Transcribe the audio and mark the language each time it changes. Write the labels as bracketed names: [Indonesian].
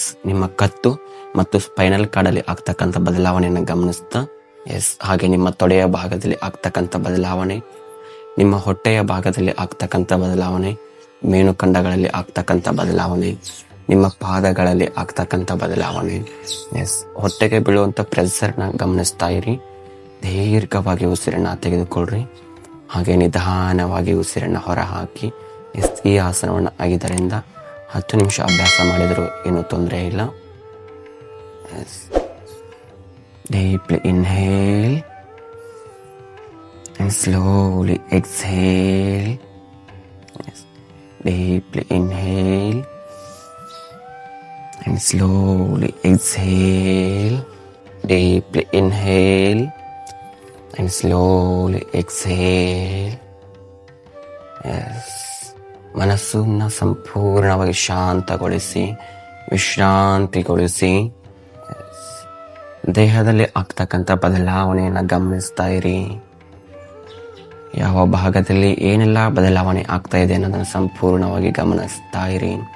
[Kannada] ನಿಮ್ಮ ಕತ್ತು ಮತ್ತು ಸ್ಪೈನಲ್ ಕಾರ್ಡಲ್ಲಿ ಆಗ್ತಕ್ಕಂಥ ಬದಲಾವಣೆಯನ್ನು ಗಮನಿಸ್ತಾ ಹಾಗೆ ನಿಮ್ಮ ತೊಡೆಯ ಭಾಗದಲ್ಲಿ ಆಗ್ತಕ್ಕಂಥ ಬದಲಾವಣೆ, ನಿಮ್ಮ ಹೊಟ್ಟೆಯ ಭಾಗದಲ್ಲಿ ಆಗ್ತಕ್ಕಂಥ ಬದಲಾವಣೆ, ಮೀನುಖಂಡಗಳಲ್ಲಿ ಆಗ್ತಕ್ಕಂಥ ಬದಲಾವಣೆ, ನಿಮ್ಮ ಪಾದಗಳಲ್ಲಿ ಆಗ್ತಕ್ಕಂಥ ಬದಲಾವಣೆ, ಹೊಟ್ಟೆಗೆ ಬೀಳುವಂಥ ಪ್ರೆಷರ್ನ ಗಮನಿಸ್ತಾ ಇರಿ. ದೀರ್ಘವಾಗಿ ಉಸಿರನ್ನ ತೆಗೆದುಕೊಳ್ಳ್ರಿ. ಹಾಗೆ ನಿಧಾನವಾಗಿ ಉಸಿರನ್ನ ಹೊರ ಹಾಕಿ. ಈ ಆಸನವನ್ನು 5 ರಿಂದ 10 ನಿಮಿಷ ಅಭ್ಯಾಸ ಮಾಡಿದರೂ ಏನೂ ತೊಂದರೆ ಇಲ್ಲ. [English] Deeply inhale and slowly exhale. Deeply inhale and slowly exhale. Deeply inhale and slowly exhale. [Kannada] ಮನಸ್ಸನ್ನ ಸಂಪೂರ್ಣವಾಗಿ ಶಾಂತಗೊಳಿಸಿ, ವಿಶ್ರಾಂತಿಗೊಳಿಸಿ. ದೇಹದಲ್ಲಿ ಆಗ್ತಕ್ಕಂಥ ಬದಲಾವಣೆಯನ್ನು ಗಮನಿಸ್ತಾ ಇರಿ. ಯಾವ ಭಾಗದಲ್ಲಿ ಏನೆಲ್ಲ ಬದಲಾವಣೆ ಆಗ್ತಾ ಇದೆ ಅನ್ನೋದನ್ನು ಸಂಪೂರ್ಣವಾಗಿ ಗಮನಿಸ್ತಾ ಇರಿ.